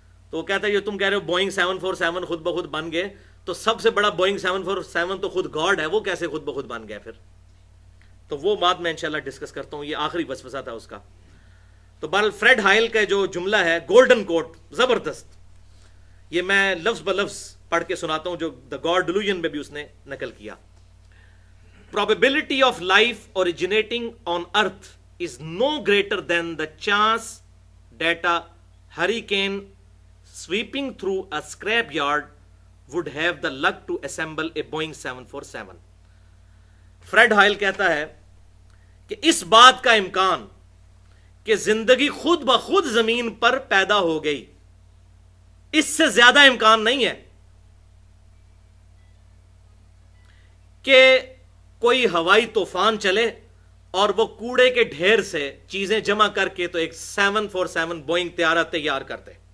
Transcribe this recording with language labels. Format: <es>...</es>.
<ur>تو وہ کہتا ہے یہ تم کہہ رہے ہو بوئنگ 747 خود بخود بن گئے، تو سب سے بڑا بوئنگ 747 تو خود گاڈ ہے، وہ کیسے خود بخود بن گیا پھر؟ تو وہ بات میں انشاءاللہ ڈسکس کرتا ہوں، یہ آخری وسوسہ تھا اس کا. تو بہرحال فریڈ ہائل کا جو جملہ ہے</ur> <en>golden quote,</en> <ur>زبردست، یہ میں لفظ بلفظ پڑھ کے سناتا ہوں جو دا گاڈ ڈیلوژن میں بھی اس نے نقل کیا.</ur> <en>Probability of life originating on earth is no greater than the chance that a hurricane sweeping through a scrapyard would have the luck to assemble a Boeing 747.</en> <ur>Fred Hoyle کہتا ہے کہ اس بات کا امکان کہ زندگی خود بخود زمین پر پیدا ہو گئی، اس سے زیادہ امکان نہیں ہے کہ کوئی ہوائی طوفان چلے اور وہ کوڑے کے ڈھیر سے چیزیں جمع کر کے تو ایک 747 بوئنگ طیارہ تیار کرتے.</ur>